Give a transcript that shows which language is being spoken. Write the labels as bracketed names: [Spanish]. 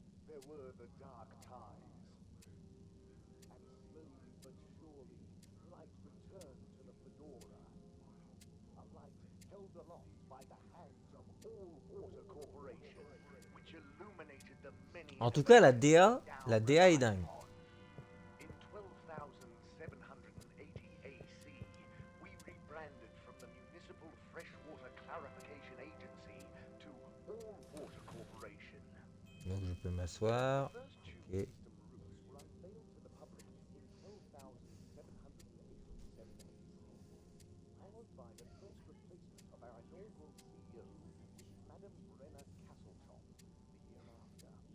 [English] There were the dark times, and slowly but surely, light returned to the Fedora. A light held aloft by the hands of All Water Corporation, which illuminated the many [French] En tout cas, la DA est dingue. [English] in 12,780 AC, we rebranded from the Municipal Freshwater Clarification Agency to All Water Corporation. [French] Donc je peux m'asseoir. [English] First tube Ok. system routes were unveiled to the public in 12,787 AC, followed by the first replacement of our inaugural CEO, Madam Brenna Castletop, the year after.